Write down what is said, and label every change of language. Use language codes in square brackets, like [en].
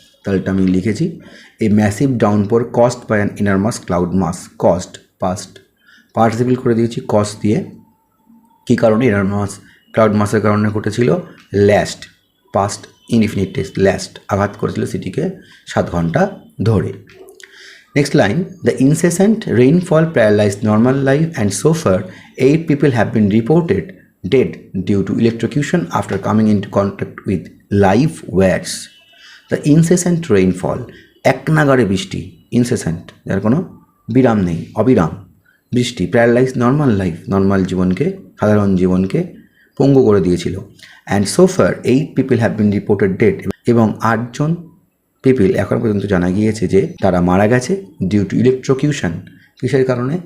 [bn] তাহলে এটা আমি লিখেছি [en] A massive downpour caused by an enormous cloud mass. [bn] Caused past participle করে দিয়েছি কজ দিয়ে। কী কারণে? এনর্মাস ক্লাউড মাসের কারণে ঘটেছিল। Last past indefinite tense, last আঘাত করেছিল সিটিকে 7 ঘন্টা ধরে। [en] Next line, the incessant rainfall paralyzed normal life and so far 8 people have been reported dead due to electrocution after coming into contact with live wires. The incessant rainfall, [bn] এক নাগাড়ে বৃষ্টি, incessant, যার কোনো বিরাম নেই, অবিরাম, বৃষ্টি প্যারালাইজ নর্মাল জীবনকে, সাধারণ জীবনকে পঙ্গু করে দিয়েছিল। [en] and so far 8 people have been reported dead, [bn] এবং 8জন পিপল এখন পর্যন্ত জানা গিয়েছে যে তারা মারা গেছে [en] Due to electrocution. [bn] কিসের কারণে?